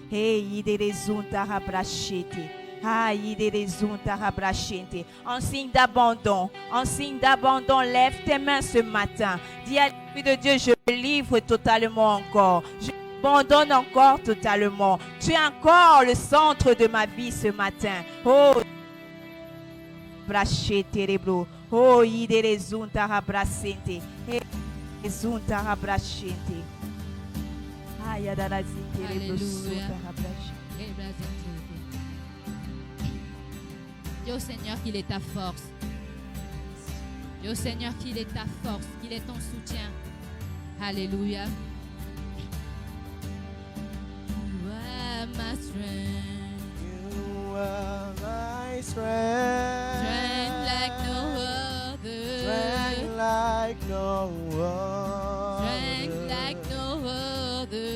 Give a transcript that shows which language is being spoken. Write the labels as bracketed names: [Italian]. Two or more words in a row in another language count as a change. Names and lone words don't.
[French] En signe d'abandon, lève tes mains ce matin. Dis à l'Esprit de Dieu, je me livre totalement encore. Je m'abandonne encore totalement. Tu es encore le centre de ma vie ce matin. Oh, oh, yiderezunta rabrasente. Ezunta rabrasente. Ayadarazinte rebrosunta rabrasente. Dis au Seigneur qu'il est ta force. Dis au Seigneur qu'il est ta force, qu'il est ton soutien. Alléluia. [English] You are my strength. You are my strength. Strength like no other. Strength like no other. Strength like no other.